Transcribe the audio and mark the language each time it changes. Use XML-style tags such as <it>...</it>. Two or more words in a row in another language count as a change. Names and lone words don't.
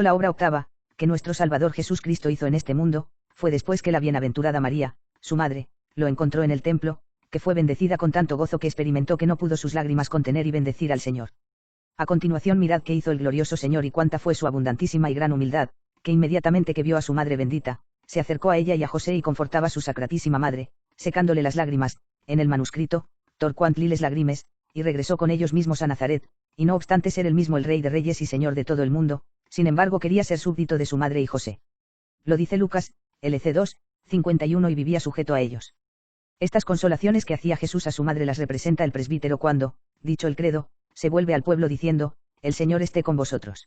<es>La obra octava, que nuestro Salvador Jesús Cristo hizo en este mundo, fue después que la bienaventurada María, su madre, lo encontró en el templo, que fue bendecida con tanto gozo que experimentó que no pudo sus lágrimas contener y bendecir al Señor. A continuación mirad qué hizo el glorioso Señor y cuánta fue su abundantísima y gran humildad, que inmediatamente que vio a su madre bendita, se acercó a ella y a José y confortaba a su sacratísima madre, secándole las lágrimas, en el manuscrito,</es> <ca>torquant liles lagrimes,</ca> <es>y regresó con ellos mismos a Nazaret, y no obstante ser el mismo el Rey de Reyes y Señor de todo el mundo, sin embargo quería ser súbdito de su madre y José. Lo dice Lucas, LC 2, 51 y vivía sujeto a ellos. Estas consolaciones que hacía Jesús a su madre las representa el presbítero cuando, dicho el credo, se vuelve al pueblo diciendo, el Señor esté con vosotros.</es>